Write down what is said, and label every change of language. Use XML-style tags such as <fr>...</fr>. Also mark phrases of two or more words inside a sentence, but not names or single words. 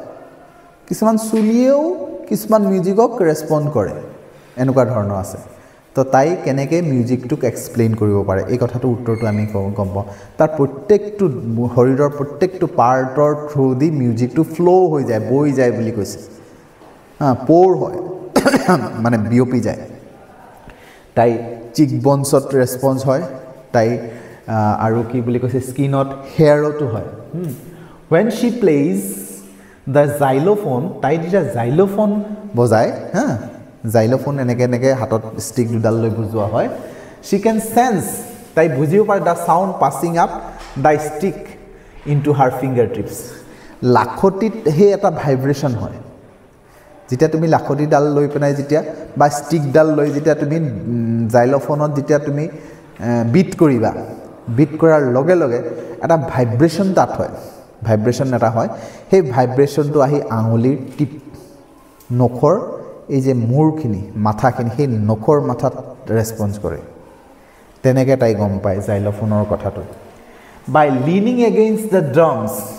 <as>কিছুমান চুলিয়েও কিছুমান মিউজিকক ৰেছপণ্ড কৰে এনেকুৱা ধৰণৰ আছে তো তো তাই কেনেকৈ মিউজিকটোক এক্সপ্লেইন কৰিব পাৰে এই কথাটো উত্তৰটো আমি গম পাওঁ তাৰ প্ৰত্যেকটো শৰীৰৰ প্ৰত্যেকটো পাৰ্টৰ</as> <en>through the</en> <as>মিউজিকটো ফ্লো হৈ যায় বৈ যায় বুলি কৈছে প'ৰ হয় মানে বিয়পি যায় তাই চিক বনছত ৰেছপন্স হয় তাই আৰু কি বুলি কৈছে স্কিনত হেয়াৰতো হয়</as> <en>when she plays the xylophone</en> <as>তাই যেতিয়া xylophone বজায় xylophone এনেকৈ হাতত ষ্টিক দুডাল লৈ বুজোৱা হয়</as> <en>she can sense</en> <as>তাই বুজিব পাৰে</as> <en>the sound passing up the stick into her fingertips</en> <as>লাখটিত হে এটা ভাইব্ৰেচন হয় যেতিয়া তুমি লাখটিডাল লৈ পেলাই যেতিয়া বা ষ্টিকডাল লৈ যেতিয়া তুমি xylophone-ত যেতিয়া তুমি বিট কৰিবা বিট কৰাৰ লগে লগে এটা ভাইব্ৰেচন তাত হয় ভাইব্ৰেচন এটা হয় সেই ভাইব্ৰেচনটো আহি আঙুলিৰ টিপ নখৰ এই যে মূৰখিনি মাথাখিনি সেই নখৰ মাথাত ৰেছপন্স কৰে তেনেকৈ তাই গম পায় xylophone-ৰ কথাটো</as> <en>by leaning against the drums</en>